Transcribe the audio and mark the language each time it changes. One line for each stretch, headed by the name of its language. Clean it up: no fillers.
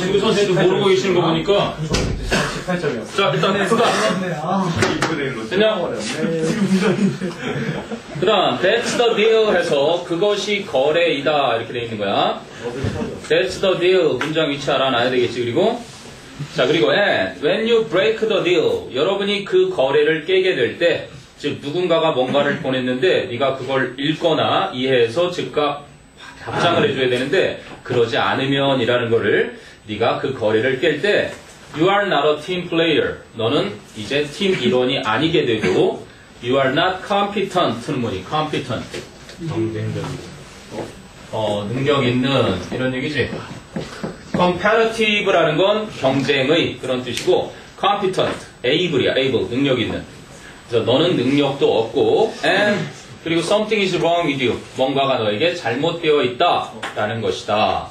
Korean: 지금 선생님도 모르고 계시는 거 보니까. 18점이었어. 자, 일단 해수다. 됐냐? 그 다음,
English: that's the deal
Korean: 해서 그것이 거래이다. 이렇게 돼 있는 거야.
English: That's the deal.
Korean: 문장 위치 알아놔야 되겠지. 그리고. 자, 그리고
English: and when you break the deal.
Korean: 여러분이 그 거래를 깨게 될 때, 즉, 누군가가 뭔가를 보냈는데, 네가 그걸 읽거나 이해해서 즉각 답장을 해줘야 되는데, 그러지 않으면 이라는 거를 네가 그 거래를 깰 때,
English: You are not a team player.
Korean: 너는 이제 팀 일원이 아니게 되고
English: You are not competent
Korean: 는 뭐니?
English: competent.
Korean: 능력 있는 이런 얘기지. competitive라는 건 경쟁의 그런 뜻이고 competent, able이야. able, 능력 있는. 그래서 너는 능력도 없고 and 그리고
English: something is wrong with you.
Korean: 뭔가가 너에게 잘못되어 있다 라는 것이다.